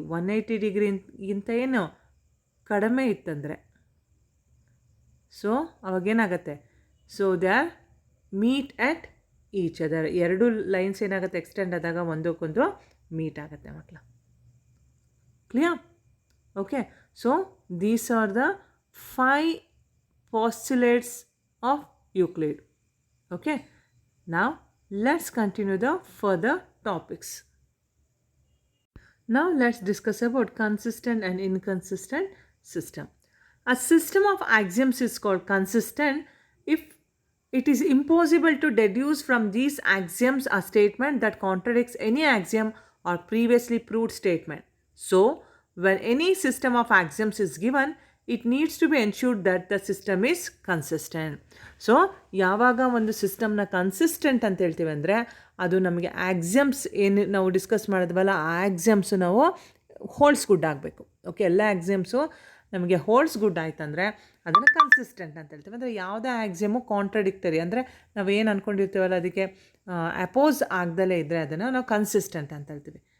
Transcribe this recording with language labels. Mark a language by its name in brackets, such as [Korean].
[Kannada] 180 ಡಿಗ್ರಿಗಿಂತ ಏನು ಕಡಿಮೆ ಇತ್ತಂದರೆ, so ಅವಾಗೇನಾಗುತ್ತೆ, so [English] They are meet at each other. [Kannada] ಎರಡು ಲೈನ್ಸ್ ಏನಾಗುತ್ತೆ, ಎಕ್ಸ್ಟೆಂಡ್ ಆದಾಗ ಒಂದಕ್ಕೊಂದು ಮೀಟ್ ಆಗುತ್ತೆ ಮಕ್ಕಳ. Clear? [English] Okay, so these are the 5 postulates of Euclid. Okay, now let's continue the further topics. Now let's discuss about consistent and inconsistent system. A system of axioms is called consistent if it is impossible to deduce from these axioms a statement that contradicts any axiom or previously proved statement. So, when any system of axioms is given, it needs to be ensured that the system is consistent. [Kannada] So ಯಾವಾಗ ಒಂದು ಸಿಸ್ಟಮ್ನ consistent ಅಂತ ಹೇಳ್ತೀವಿ ಅಂದರೆ, ಅದು ನಮಗೆ axioms ಏನು ನಾವು ಡಿಸ್ಕಸ್ ಮಾಡಿದ್ವಲ್ಲ, ಆ ಆಕ್ಸಿಯಮ್ಸು ನಾವು ಹೋಲ್ಸ್ ಗುಡ್ ಆಗಬೇಕು. ಓಕೆ, ಎಲ್ಲ ಆಕ್ಸಿಯಮ್ಸು ನಮಗೆ ಹೋಲ್ಸ್ ಗುಡ್ ಆಯ್ತಂದರೆ ಅದನ್ನು ಕನ್ಸಿಸ್ಟೆಂಟ್ ಅಂತ ಹೇಳ್ತೀವಿ. ಅಂದರೆ ಯಾವುದೇ ಆಕ್ಸಿಯಮು ಕಾಂಟ್ರಡಿಕ್ಟರಿ, ಅಂದರೆ ನಾವೇನು ಅಂದ್ಕೊಂಡಿರ್ತೀವಲ್ಲ ಅದಕ್ಕೆ ಅಪೋಸ್ ಆಗ್ದಲೇ ಇದ್ದರೆ ಅದನ್ನು ನಾವು ಕನ್ಸಿಸ್ಟೆಂಟ್ ಅಂತ ಹೇಳ್ತೀವಿ.